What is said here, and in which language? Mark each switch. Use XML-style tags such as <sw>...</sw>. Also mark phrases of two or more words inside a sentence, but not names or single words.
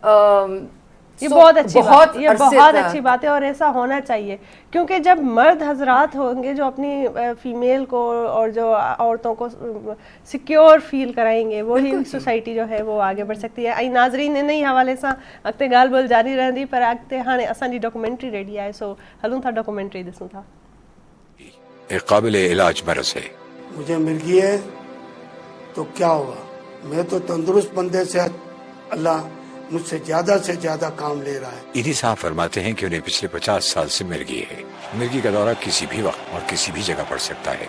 <ur>یہ بہت اچھی بات ہے, اور ایسا ہونا چاہیے, کیونکہ جب مرد حضرات ہوں گے جو اپنی فیمیل کو اور جو عورتوں کو</ur> <en>secure feel</en> <ur>کرائیں گے, وہی سوسائٹی جو ہے وہ آگے بڑھ سکتی ہے. ناظرین ان ہی حوالے سے</ur> <sd>اॻिते ॻाल्हि ॿोल जारी रहंदी, पर अॻिते हाणे असांजी डॉक्यूमेंट्री रेडी आहे, सो हलूं था डॉक्यूमेंट्री ॾिसूं था.</sd> <ur>ایک قابل علاج مرض ہے. مجھے مرگی ہے تو کیا ہوگا، میں تو تندرست بندے سے اللہ مجھ سے سے زیادہ کام لے رہا ہے. ایدھی صاحب فرماتے ہیں کہ انہیں پچھلے 50 سال سے مرگی ہے. مرگی کا دورہ کسی بھی وقت اور کسی بھی جگہ پڑ سکتا ہے.</ur>